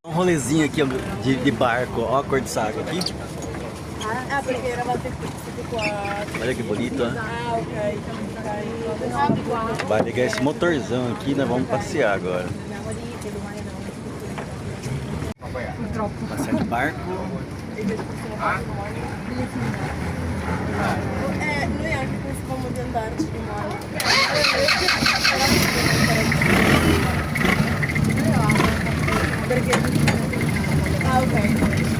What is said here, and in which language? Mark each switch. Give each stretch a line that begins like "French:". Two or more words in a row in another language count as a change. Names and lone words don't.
Portuguese: rolezinho aqui de barco. Ó a cor dessa água aqui.
Italian: Ah, perché eravate qui qua.
Portuguese: Olha que bonito, ó. Ah, ok. Vai ligar esse motorzão aqui e nós vamos passear agora. Passear de barco.
Italian: Noi anche pensavamo di andarci domani. Perché? Ah, ok.